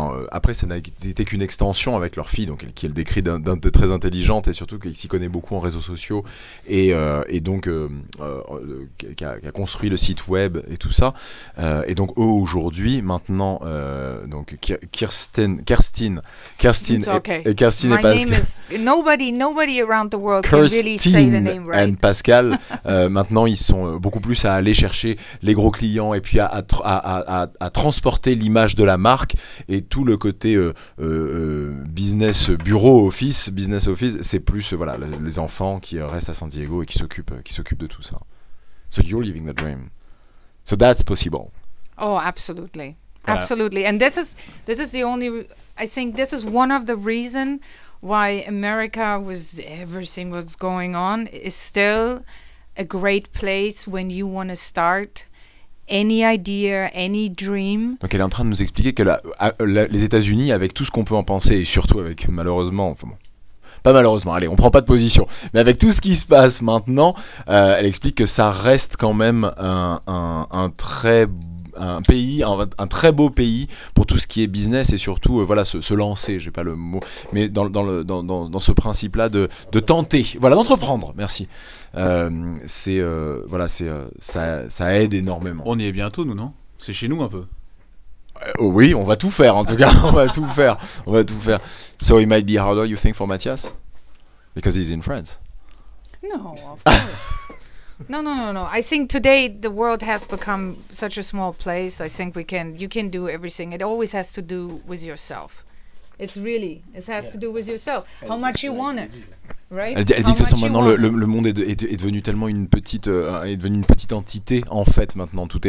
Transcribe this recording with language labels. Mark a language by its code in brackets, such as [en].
[fr] Après ça n'a été qu'une extension avec leur fille, donc qui elle décrit de très intelligente et surtout qui s'y connaît beaucoup en réseaux sociaux et donc qui a construit le site web et tout ça, et donc eux aujourd'hui maintenant donc Kerstin [en] It's okay. [fr] et Kerstin [en] My [fr] et Pascal. [en] name is nobody around the world can really say the name [fr] Kerstin [en] right. [fr] and Pascal, maintenant ils sont beaucoup plus à aller chercher les gros clients et puis à transporter l'image de la marque, et tout le côté business office, c'est plus voilà les enfants qui restent à San Diego et qui s'occupent de tout ça. [en] So you're living the dream. So that's possible. Oh, absolutely. [fr] Voilà. [en] Absolutely. And this is the only, I think this is one of the reason why America, with everything what's going on, is still a great place when you want to start any idea, any dream. [fr] Donc elle est en train de nous expliquer que les États-Unis, avec tout ce qu'on peut en penser, et surtout avec malheureusement, enfin bon, pas malheureusement, allez, on prend pas de position, mais avec tout ce qui se passe maintenant, elle explique que ça reste quand même un très beau pays pour tout ce qui est business et surtout voilà se lancer, j'ai pas le mot, mais dans ce principe là de tenter, voilà, d'entreprendre, merci. Ça aide énormément. On y est bientôt, nous, non? C'est chez nous un peu. Oui, on va tout faire en tout cas. on va tout faire. [en] So it might be harder, you think, for Matthias, because he's in France. No, of course. No. I think today the world has become such a small place. I think you can do everything. It always has to do with yourself. It has to do with yourself. How much you want it, right? [fr] Elle dit de toute façon maintenant le monde est devenu tellement une petite entité en fait maintenant.